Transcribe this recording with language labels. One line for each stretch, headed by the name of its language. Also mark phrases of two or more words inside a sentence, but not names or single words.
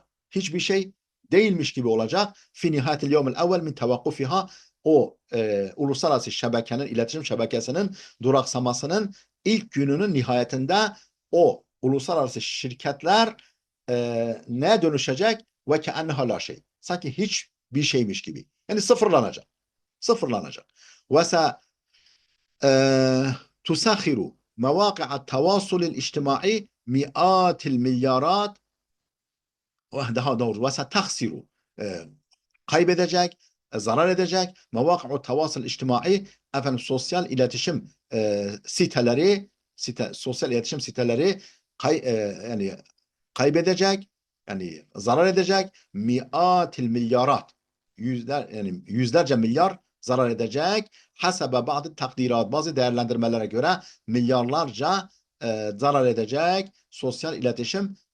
Turkish: Hiçbir şey değilmiş gibi olacak.
Arabic: في نهاية اليوم الأول من توقفها
Turkish: o uluslararası iletişim şebekesinin duraksamasının ilk gününün nihayetinde o uluslararası şirketler neye dönüşecek?
Arabic: وكأنها لا شيء.
Turkish: Sanki hiçbir şeymiş gibi. Yani sıfırlanacak. Sıfırlanacak.
Arabic: Ve تسخر مواقع التواصل الاجتماعي مئات المليارات
Turkish: daha doğru
Arabic: وستخسر
Turkish: kaybedecek, zarar edecek
Arabic: مواقع التواصل الاجتماعي efendim
Turkish: sosyal iletişim siteleri yani kaybedecek yani zarar edecek
Arabic: مئات المليارات
Turkish: yani yüzlerce milyar zarar edecek hasebe bazı takdirat bazı değerlendirmelere göre milyarlarca zarar edecek sosyal iletişim